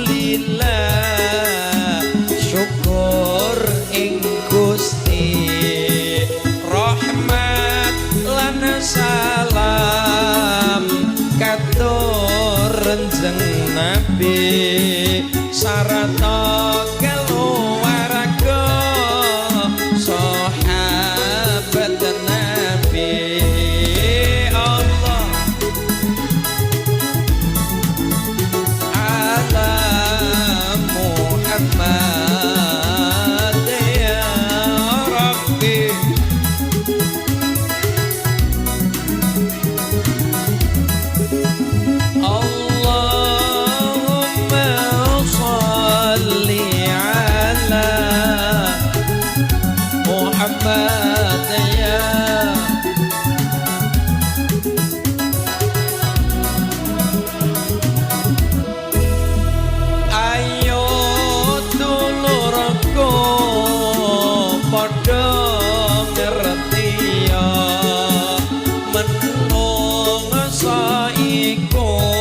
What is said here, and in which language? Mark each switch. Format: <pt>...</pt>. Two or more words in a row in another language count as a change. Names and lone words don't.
<jv>alhamdulillah syukur ing Gusti rahmat lan salam katur renjeng Nabi sarata keluarga sahabat Nabi</jv> <ar>الله على محمد يا ربي اللهم صل على محمد يا</ar> <jv>ayo dulurku padha ngerti ya menungsa iku</jv>